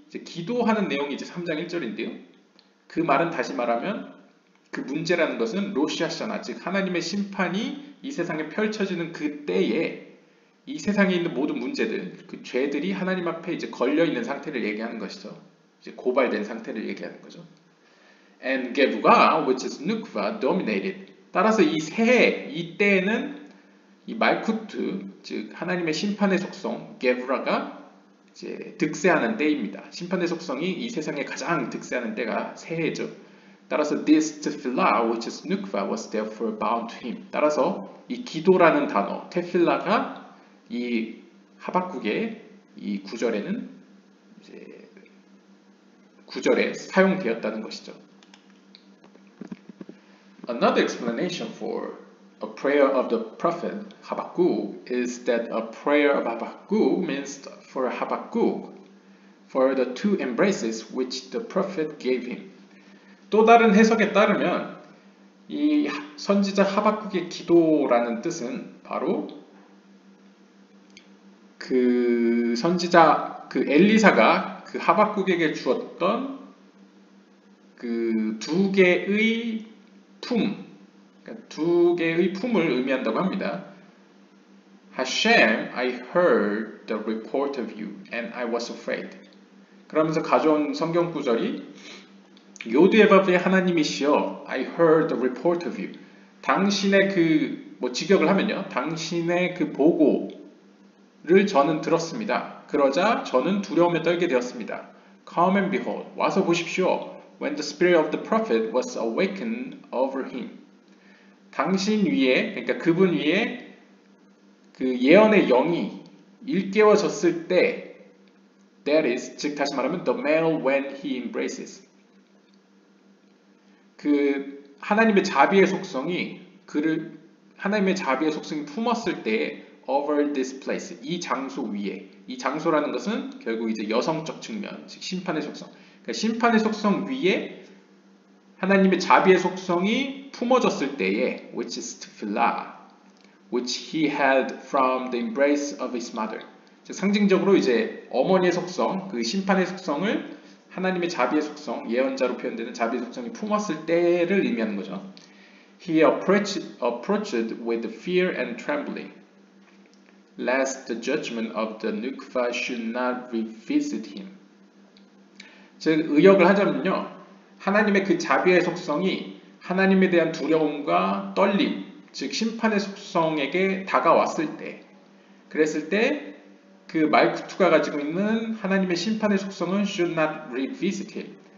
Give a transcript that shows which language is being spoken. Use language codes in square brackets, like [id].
[ko] 이제 기도하는 내용이 이제 3장 1절인데요. 그 말은 다시 말하면 그 문제라는 것은 로시아샤나, 즉 하나님의 심판이 이 세상에 펼쳐지는 그 때에 이 세상에 있는 모든 문제들, 그 죄들이 하나님 앞에 이제 걸려 있는 상태를 얘기하는 것이죠. 이제 고발된 상태를 얘기하는 거죠. [en] And Gevurah, which is Nukva, dominated. [ko] 따라서 이 새해, 이 때에는 이 말쿠트, 즉 하나님의 심판의 속성, 게브라가 이제 득세하는 때입니다. 심판의 속성이 이 세상에 가장 득세하는 때가 새해죠. [en] 따라서 this tefillah, which is nukva, was therefore bound to him. [ko] 따라서 이 기도라는 단어, 테필라가 이 하박국의 이 구절에는 이제 구절에 사용되었다는 것이죠. [en] Another explanation for a prayer of the prophet Habakkuk is that a prayer of Habakkuk means for Habakkuk, for the two embraces which the prophet gave him. [ko] 또 다른 해석에 따르면 이 선지자 하박국의 기도라는 뜻은 바로 그 선지자 그 엘리사가 그 하박국에게 주었던 그 두 개의 품, 그러니까 두 개의 품을 의미한다고 합니다. [en] Hashem, I heard the report of you and I was afraid. [ko] 그러면서 가져온 성경 구절이 요드에바브의 하나님이시여, [en] I heard the report of you. [ko] 당신의 그 뭐 직역을 하면요, 당신의 그 보고를 저는 들었습니다. 그러자 저는 두려움에 떨게 되었습니다. [en] Come and behold, [ko] 와서 보십시오. [en] When the spirit of the prophet was awakened over him. [ko] 당신 위에, 그러니까 그분 위에 그 예언의 영이 일깨워졌을 때, [en] that is, [ko] 즉 다시 말하면 [en] the male when he embraces. [ko] 그 하나님의 자비의 속성이 하나님의 자비의 속성이 품었을 때에 [en] over this place, [ko] 이 장소 위에, 이 장소라는 것은 결국 이제 여성적 측면, 즉 심판의 속성. 그러니까 심판의 속성 위에 하나님의 자비의 속성이 품어졌을 때에, [en] which is tefillah, which he held from the embrace of his mother. [ko] 즉 상징적으로 이제 어머니의 속성, 그 심판의 속성을 하나님의 자비의 속성, 예언자로 표현되는 자비의 속성이 품었을 때를 의미하는 거죠. [en] He approached with fear and trembling, lest the judgment of the Nukva should not revisit him. [ko] 즉 의역을 하자면요, 하나님의 그 자비의 속성이 하나님에 대한 두려움과 떨림, 즉 심판의 속성에게 다가왔을 때, 그랬을 때 그 말쿠투가 가지고 있는 하나님의 심판의 속성은 [en] should not revisit him.